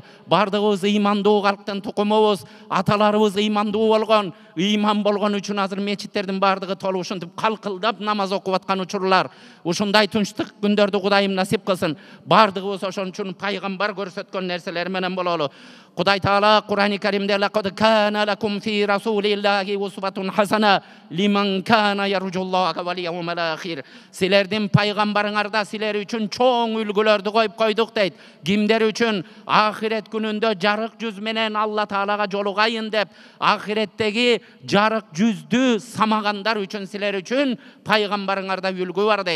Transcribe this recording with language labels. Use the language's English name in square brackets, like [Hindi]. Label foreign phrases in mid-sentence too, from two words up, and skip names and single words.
[Kyrgyz] Бардыгыбыз ыймандуу калктын тукумубуз, аталарыбыз ыймандуу болгон, ыйман болгон үчүн азыр мечиттердин бардыгы толуп ушинтип калкылдап намаз окуп аткан учурлар. Ушундай тынчтык күндөрдү Кудайым насип кылсын. Бардыгыбыз ошон үчүн пайгамбар көрсөткөн нерселер менен бололу. Кудай Таала Кур'ани Каримде [Arabic] لقد كان لكم في رسول الله أسوة حسنة لمن كان يرجو الله واليوم الآخر. [Kyrgyz] Силердин пайгамбарыңарда силер үчүн чоң үлгүлөрдү коюп койдук дейт. Кимдер үчүн? Ахирет күнүндө жарык жүз менен Алла Таалага жолугайын деп, ахиреттеги жарык жүздү самагандар үчүн, силер үчүн пайгамбарыңарда үлгү бар дейт.